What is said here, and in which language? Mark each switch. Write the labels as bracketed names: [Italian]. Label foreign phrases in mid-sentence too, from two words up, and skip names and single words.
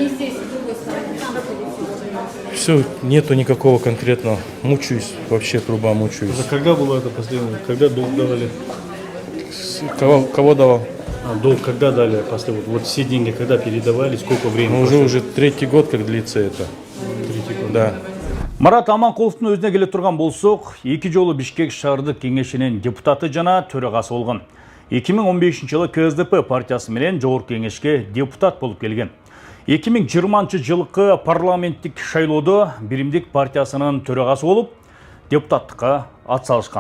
[Kyrgyz] Все, нету никакого конкретного. Мучаюсь, вообще труба мучаюсь. Это когда было это последнее? Когда долг давали? Кого давал? Долг когда дали последний? Вот все деньги когда передавали, сколько времени? Ну, уже третий год, как длится это. Да. Марат Аманкуловтун өзүнө келе турган болсок, 2 жолу Бишкек шаардык кеңешинин депутаты жана төрагасы болгон. 2015-жылы КСДП партиясы менен жогорку кеңешке депутат болуп келген. 2020-жылкы парламенттик шайлоодо Биримдик партиясынын төрагасы болуп, депутаттыкка атсалышкан.